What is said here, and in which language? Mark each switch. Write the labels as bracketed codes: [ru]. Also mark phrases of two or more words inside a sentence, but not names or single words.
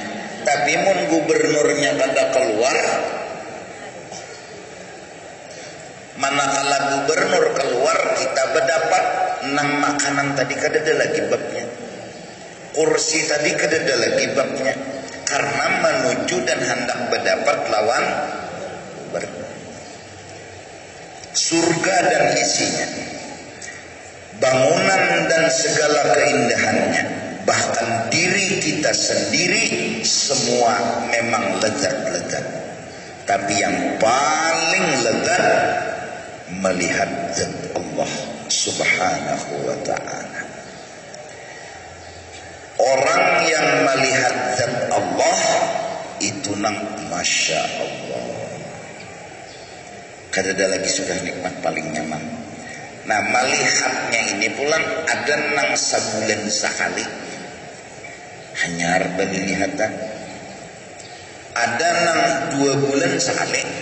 [bjn] Tapi mun gubernurnya kada keluar, manakala gubernur keluar kita berdapat nang makanan tadi kada ada lagi babnya, kursi tadi kada ada lagi babnya, karena menuju dan hendak berdapat lawan gubernur. [id] Surga dan isinya, bangunan dan segala keindahannya, bahkan diri kita sendiri semua memang lezat-lezat. Tapi yang paling lezat melihat zat Allah [ar] سبحانه وتعالى. [bjn] Orang yang melihat zat Allah itu nang [ar] ما شاء الله, [bjn] kada ada lagi sudah nikmat paling nyaman. Nah melihatnya ini pulang ada nang sebulan sekali hanyar belilihatan, ada nang 2 bulan sekali,